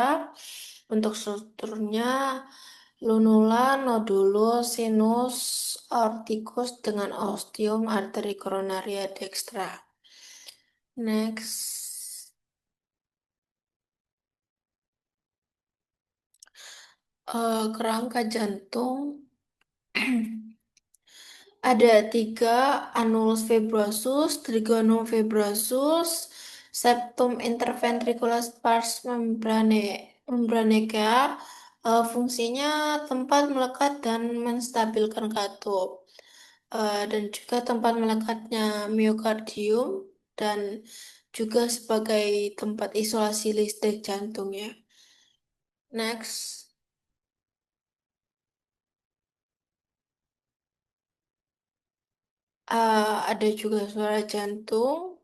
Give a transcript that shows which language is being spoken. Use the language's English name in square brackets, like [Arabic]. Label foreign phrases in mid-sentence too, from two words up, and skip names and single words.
[Indonesian] Untuk strukturnya lunula, nodulus, sinus, aorticus dengan ostium, arteri koronaria dextra. Next. Kerangka jantung ada tiga: [Latin] annulus fibrosus, trigonum fibrosus, septum interventriculus pars membranea. [Indonesian] Fungsinya tempat melekat dan menstabilkan katup. Dan juga tempat melekatnya miokardium dan juga sebagai tempat isolasi listrik jantung ya. Next. Ada juga suara jantung.